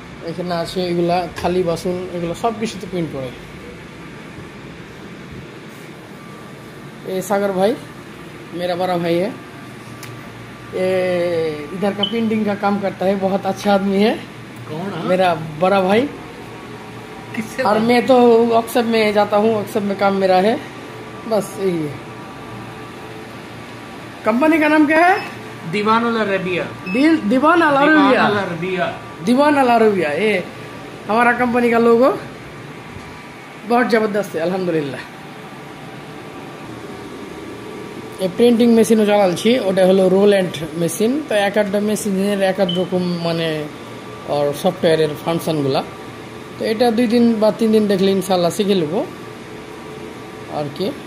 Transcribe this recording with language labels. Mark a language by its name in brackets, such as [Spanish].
[Bangla] এখানে আছে এগুলা থালি বাসন, এগুলো সব কিছুতে प्रिंट করে। [Hindi] ये सागर भाई मेरा बड़ा भाई है, ये इधर का प्रिंटिंग का काम करता है, बहुत अच्छा आदमी है। कौन? मेरा बड़ा भाई। किससे? और मैं तो वर्कशॉप में जाता हूँ, वर्कशॉप में काम मेरा है, बस यही है। कंपनी का नाम क्या है? दीवानुल अरेबिया। दीवान अल अरेबिया। दीवान अल अरेबिया, ये हमारा कंपनी का लोगो बहुत जबरदस्त है, अल्हम्दुलिल्लाह। ये [Bangla] প্রিন্টিং মেশিনও চালাচ্ছি, ওটা হলো রোল এন্ড মেশিন। তো এক একটা মেশিনের এক এক রকম মানে আর সফটওয়্যারের ফাংশনগুলা। তো এটা 2 দিন বা 3 দিন দেখলে ইনশাআল্লাহ শিখে নেব আর কি।